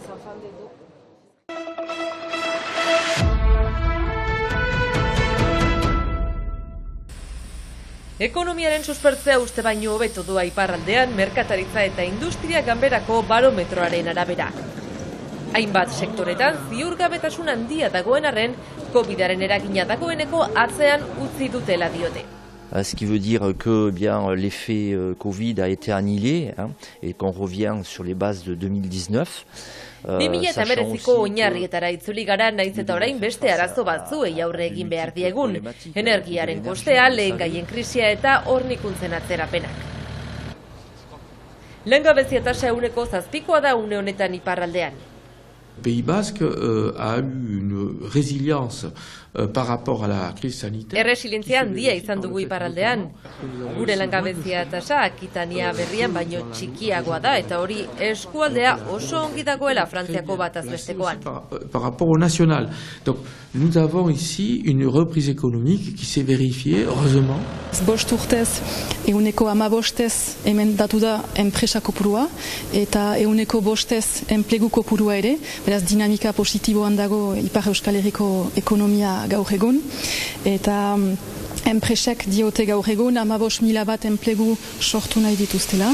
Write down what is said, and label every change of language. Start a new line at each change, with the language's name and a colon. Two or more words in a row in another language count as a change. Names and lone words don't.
Basque: Ekonomiaren suspertzea uste baino hobeto doa iparraldean merkataritza eta industria ganberako barometroaren arabera. Hainbat sektoretan ziurgabetasun handia dagoen arren, COVID-aren eragina dagoeneko atzean utzi dutela diote.
French: Ce qui veut dire que l'effet Covid a été annihilé et qu'on revient sur les bases de 2019.
Basque: 2019ko oinarrietara itzuli gara, naiz eta orain beste arazo batzuei aurre egin behar diegun. Energiaren kostea, lehengaien krisia eta hornikuntzen atzerapenak. Langabezia tasa 7% da une honetan iparraldean.
French: Le Pays Basque a eu une résilience par rapport à la crise sanitaire.
Basque: Erresilientzia handia izan dugu iparraldean. Gure langabezia tasa Akitania berrian baino txikiagoa da eta hori eskualdea oso ongi dagoela Frantziako bataz bestekoan.
French: Par rapport au national. Donc nous avons ici une reprise économique qui s'est vérifiée, heureusement.
Basque: Bost urtez, 15% hemen datu da enpresa kopurua eta 5% enplegu kopurua ere, beraz dinamika positiboan dago Ipar Euskal Herriko ekonomia gaur egun, eta enpresek diote gaur egun 15.000 bat enplegu sortu nahi dituztela.